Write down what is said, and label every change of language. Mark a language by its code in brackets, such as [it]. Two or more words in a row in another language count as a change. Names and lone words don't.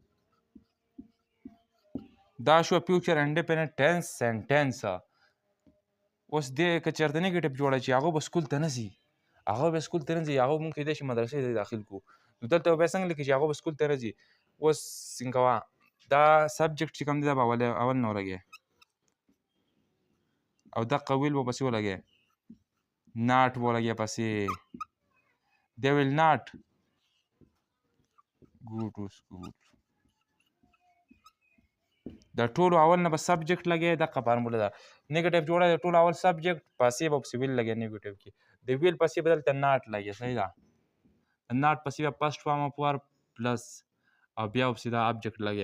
[ps] دا شوه [en] future independent tense sentence [ps] اوس دې که چېرته نیګیټیو جوړه چې هغه به سکول ته نه ځي هغه به سکول ته نه ځي هغه مونږ کیدای شي مدرسې ته داخل کړو نو دلته به بیا څنګه لیکي چې هغه به سکول ته نه ځي اوس څنګه کوه دا سبجیکټ چې کوم دی دا به اول نه ولګې او دقه ویل به پسې ولګې ناټ به ولګې پسې [en] they will not go to school. [ps] د ټولو اول نه به سبجیکټ لګی دغه فارموله ده. نیګیټیو جوړه د ټولو اول سبجیکټ پسې به پسې ویل لګی نیګیټیو کې د ویل پسې به دلته ناټ لګی. صحیح ده. ناټ پسې به [en] first form of verb plus [ps] او بیا پسې دا ابجیکټ لګی.